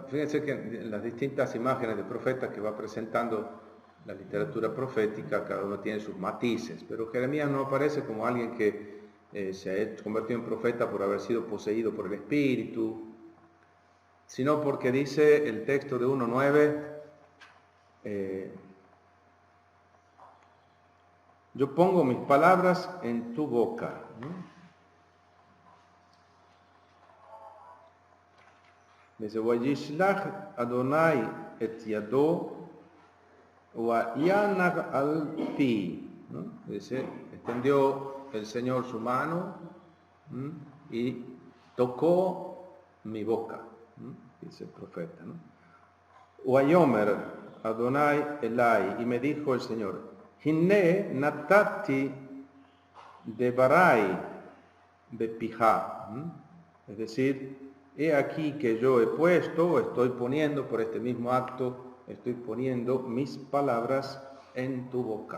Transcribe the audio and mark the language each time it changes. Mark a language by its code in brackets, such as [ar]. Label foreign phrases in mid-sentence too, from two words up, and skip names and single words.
[es] Fíjense que en las distintas imágenes de profetas que va presentando la literatura profética, cada uno tiene sus matices, pero Jeremías no aparece como alguien que se ha convertido en profeta por haber sido poseído por el Espíritu, sino porque dice el texto de 1:9, yo pongo mis palabras en tu boca, ¿no? Dice, [he] וישלח אדוני את ידו ויגע על פי, ¿no? [es] Dice, extendió el Señor su mano y tocó mi boca, ¿no? Dice el profeta, ¿no? [he] ויאמר אדוני אלי, [es] y me dijo el Señor, [he] הנה נתתי דברי בפיך, [es] es decir, he aquí que yo estoy poniendo por este mismo acto, estoy poniendo mis palabras en tu boca.